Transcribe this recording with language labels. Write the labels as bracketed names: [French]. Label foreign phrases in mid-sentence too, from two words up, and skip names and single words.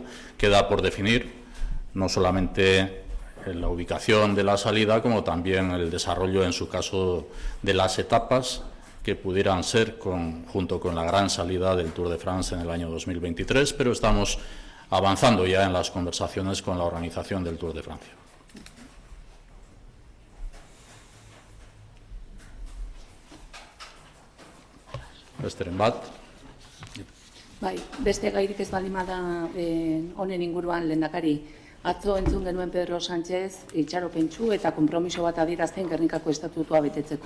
[Spanish] Queda por definir no solamente la ubicación de la salida, como también el desarrollo, en su caso, de las etapas que pudieran ser junto con la gran salida del Tour de France en el año 2023, pero estamos avanzando ya en las conversaciones con la organización del Tour de Francia. [Basque] Besteren bat. Bai, beste gairik ez balima da honen inguruan, lehendakari. Atzo entzun genuen Pedro Sánchez itxaropentsu eta konpromiso bat adierazten Gernikako estatutua betetzeko.